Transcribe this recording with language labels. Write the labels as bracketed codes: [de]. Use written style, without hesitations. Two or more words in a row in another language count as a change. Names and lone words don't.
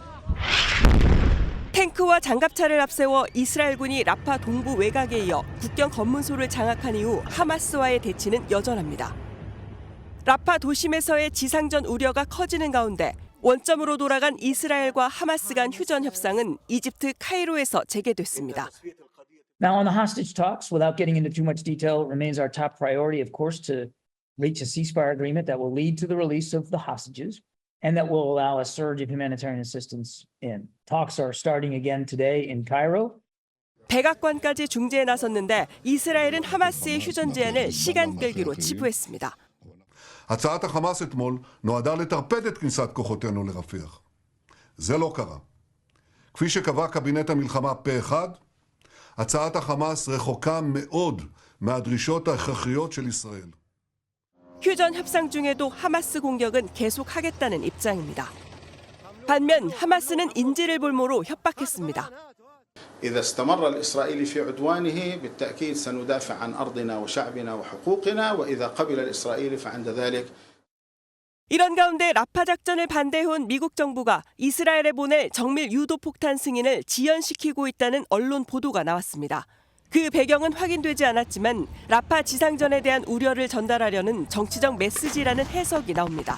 [ko] 탱크와 장갑차를 앞세워 이스라엘군이 라파 동부 외곽에 이어 국경 검문소를 장악한 이후 하마스와의 대치는 여전합니다. 라파 도심에서의 지상전 우려가 커지는 가운데 원점으로 돌아간 이스라엘과 하마스 간 휴전 협상은 이집트 카이로에서 재개됐습니다. [en] Now on the hostage talks, without getting into too much detail, it remains our top priority, of course, to reach a ceasefire agreement that will lead to the release of the hostages and that will allow a surge of humanitarian assistance in. Talks are starting again today in Cairo. [ko] 백악관까지 중재에 나섰는데 이스라엘은 하마스의 휴전 제안을 시간 끌기로 치부했습니다. [he] הצעת החמאס אתמול נועדה לטרפד את כניסת כוחותינו לרפיח. זה לא קרה. כפי שקבע קבינט המלחמה פה אחד, הצעת החמאס רחוקה מאוד מהדרישות ההכרחיות של ישראל. [ko] 휴전 협상 중에도 하마스 공격은 계속하겠다는 입장입니다. 반면 하마스는 인질을 볼모로 협박했습니다. [ar] إذا استمر الإسرائيلي في عدوانه بالتأكيد سندافع عن أرضنا وشعبنا وحقوقنا وإذا قبل الإسرائيلي فعند ذلك. [ko] 이런 가운데 라파 작전을 반대해온 미국 정부가 이스라엘에 보낼 정밀 유도 폭탄 승인을 지연시키고 있다는 언론 보도가 나왔습니다. 그 배경은 확인되지 않았지만 라파 지상전에 대한 우려를 전달하려는 정치적 메시지라는 해석이 나옵니다.